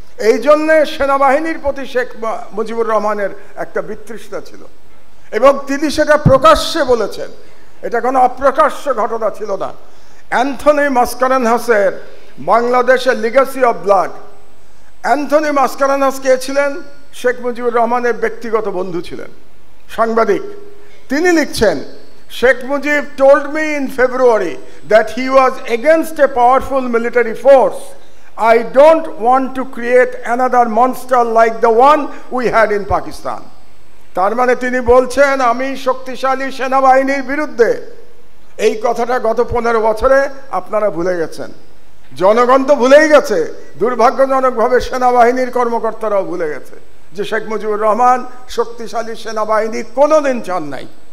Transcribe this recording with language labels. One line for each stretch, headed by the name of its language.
Bangla: এই জন্যে সেনাবাহিনীর প্রতি শেখ মুজিবুর রহমানের একটা বিতৃষ্ণা ছিল এবং তিনি সেটা প্রকাশ্যে বলেছেন। এটা কোনো অপ্রকাশ্য ঘটনা ছিল না। অ্যান্থনি মাসকারেনহাসের বাংলাদেশের Legacy of blood, Anthony Mascarenhas কে ছিলেন? শেখ মুজিবুর রহমানের ব্যক্তিগত বন্ধু ছিলেন, সাংবাদিক। তিনি লিখছেন,
English: Sheikh Mujib told me in February that he was against a powerful military force. I don't want to create another monster like the one we had in Pakistan.
Bangla: তার মানে তিনি বলছেন, আমি শক্তিশালী সেনাবাহিনীর বিরুদ্ধে। এই কথাটা গত 15 বছরে আপনারা ভুলে গেছেন, জনগণ তো ভুলেই গেছে, দুর্ভাগ্যজনকভাবে সেনাবাহিনীর কর্মকর্তারাও ভুলে গেছে যে শেখ মুজিবুর রহমান শক্তিশালী সেনাবাহিনী কোনোদিন চান নাই।